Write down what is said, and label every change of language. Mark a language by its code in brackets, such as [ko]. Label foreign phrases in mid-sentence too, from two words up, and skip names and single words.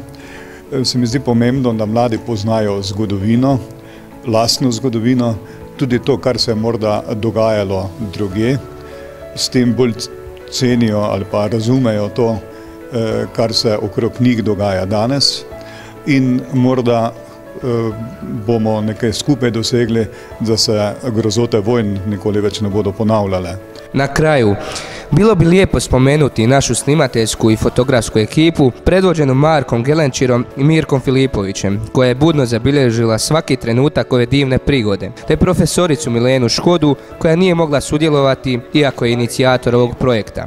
[sl] Se mi zdi pomembno, da mladi poznajo zgodovino, lastno zgodovino, tudi to, kar se je morda dogajalo drugje, s tem bolj cenijo ali pa razumejo to, kar se okrog njih dogaja danes in morda bomo nekaj skupaj dosegli, da se grozote vojn nikoli več ne bodo ponavljale. [hr] Na kraju, bilo bi lijepo spomenuti našu snimateljsku i fotografsku ekipu predvođenu Markom Gelenčirom i Mirkom Filipovićem, koja je budno zabilježila svaki trenutak ove divne prigode, te profesoricu Milenu Škodu, koja nije mogla sudjelovati iako je inicijator ovog projekta.